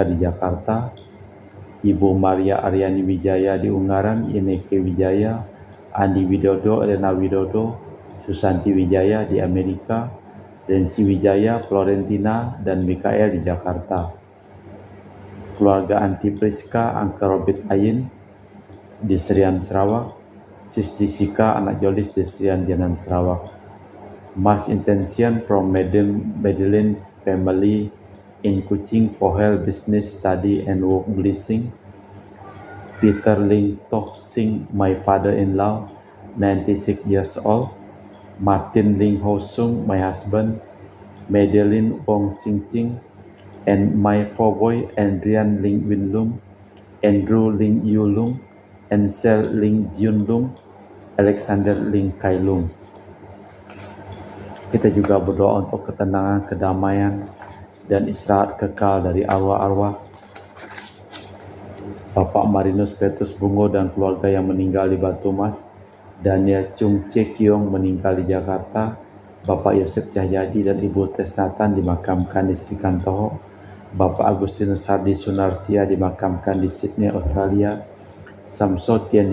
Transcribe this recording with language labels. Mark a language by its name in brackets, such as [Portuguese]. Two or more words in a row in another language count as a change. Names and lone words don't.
[Indonesian] di Jakarta, Ibu Maria Aryani Wijaya di Ungaran, Ineke Wijaya, Andi Widodo, Elena Widodo, Susanti Wijaya di Amerika, Rensi Wijaya, Florentina, dan Mikael di Jakarta, keluarga Anti Priska, Angka Robert Ayin di Serian Sarawak, Sisti Sika, anak Jolis di Serian Janan [English] Sarawak, Mas Intention from Madeline Family in Kuching for Health, Business, Study, and Work Blessing, Peter Ling Toh Sing, my father-in-law, 96 years old, Martin Ling Ho Sung, my husband, Madeline Wong Ching Ching, and my four boy, Adrian Ling Win Lung, Andrew Ling Yu Lung, Ansel Ling Jun Lung, Alexander Ling Kai Lung. [Indonesian] Kita juga berdoa untuk ketenangan, kedamaian, dan istirahat kekal dari arwah-arwah Bapak Marinus Petrus Bungo dan keluarga yang meninggal di Batu Mas, Daniel Chung Che Kiong meninggal di Jakarta, Bapak Yosef Cahyadi dan Ibu Tesnatan dimakamkan di Sri Kantoho, Bapak Agustinus Hardi Sunarsia dimakamkan di Sydney, Australia, Samsotian